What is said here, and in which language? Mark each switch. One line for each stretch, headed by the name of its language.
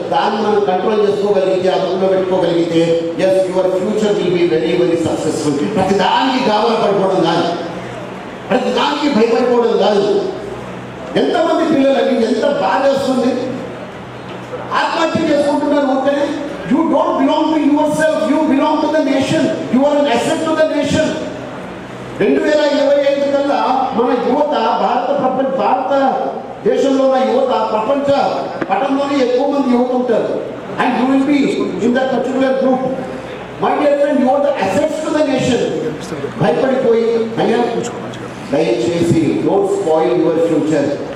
Telugu: దాన్ని మనం కంట్రోల్ చేసుకోగలిగితే, అదుపులో పెట్టుకోగలిగితే,
English: Yes your future will be very very successful.
Telugu: ప్రతి దానికి గాబరా పడిపోవడం కాదు, ప్రతి దానికి భయపడిపోవడం కాదు. ఎంతమంది పిల్లలకి ఎంత బాధ వస్తుంది, ఆత్మహత్య చేసుకుంటున్నారు.
English: Okay, you don't belong to yourself, you belong to the nation, you are an asset to the nation.
Telugu: 2025 కల్లా మన యువత భారత దేశంలో ఉన్న యువత ప్రపంచ పటంలోనే ఎక్కువ మంది యువత ఉంటారు.
English: And you will be in that particular group. My dear friend, you are the assets to the nation.
Telugu: భయపడిపోయి అయ్యా దయచేసి
English: Don't spoil your future.